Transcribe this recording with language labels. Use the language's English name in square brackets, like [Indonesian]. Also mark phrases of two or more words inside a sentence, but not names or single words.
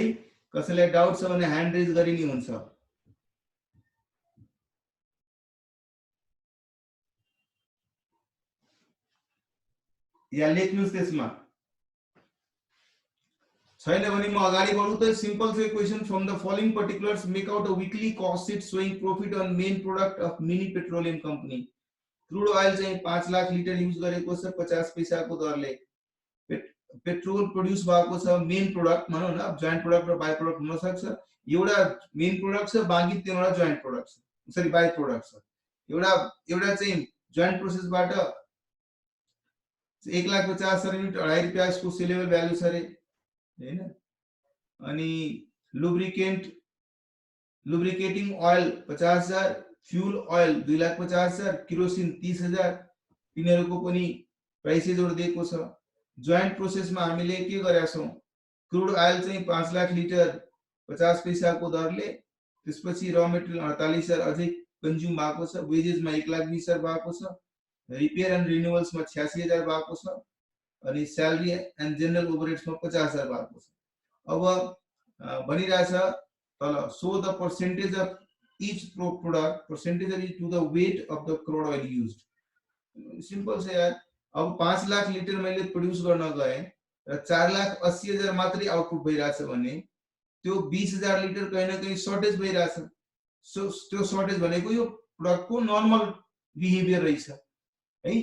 [Nepali] कसैलाई डाउट छ भने [English] hand raise [Nepali] गरे नि हुन्छ। या लेख्नुस् त्यसमा। छैन भने म अगाडि बढ्छु त। सिम्पल छ क्वेशन। [English] from the following particulars make out a weekly cost sheet showing profit on main product of Mini Petroleum Company. crude oil [Nepali] चाहिँ 5 लाख लिटर युज गरेको छ 50 पैसाको दरले। पेट्रोल प्रोड्युस भएको छ, [English] main product [Nepali] भनौं न, [English] joint product [Nepali] र [English] by product [Nepali] हुन सक्छ। एउटा [English] main product [Nepali] छ, बाँकी तीनवटा [English] joint product [Nepali] छ, सरी [English] by product [Nepali] छ। एउटा चाहिँ [English] joint process [Nepali] 1,50,000 युनिट 2.5 रुपैयाँ को [English] saleable value [Nepali] छ रे हैन। अनि [English] lubricating oil [Nepali] 50,000, [English] fuel oil [Nepali] 2,50,000, केरोसिन 30,000, तिनीहरुको पनि प्राइसेसहरु दिएको छ। [English] joint process [Nepali] हामीले के गरेका छौं, [English] crude oil [Nepali] चाहिँ 5 लाख लिटर 50 पैसाको दरले, त्यसपछि [English] raw material [Nepali] 48,000 अझै कन्ज्युम भएको छ, वेजेसमा 1,20,000 भएको छ, [English] repair and renewals [Nepali] 86,000 भएको छ, अनि [English] salary and general overheads [Nepali] 50,000 भएको छ। अब भनिरहेछ तल [English] show the percentage of each product percentage to the weight of the crude oil used. [Nepali] सिम्पल छ यार। अब 5 लाख लिटर मैले प्रोड्युस गर्न गए र 4,80,000 मात्रै आउटपुट भइराछ भने त्यो 20,000 लिटर [Hindi] कहीं न कहीं [Nepali] सर्टेज भइराछ। सो त्यो सर्टेज भनेको यो प्रोडक्टको [English] normal behaviour [Nepali] रहेछ है।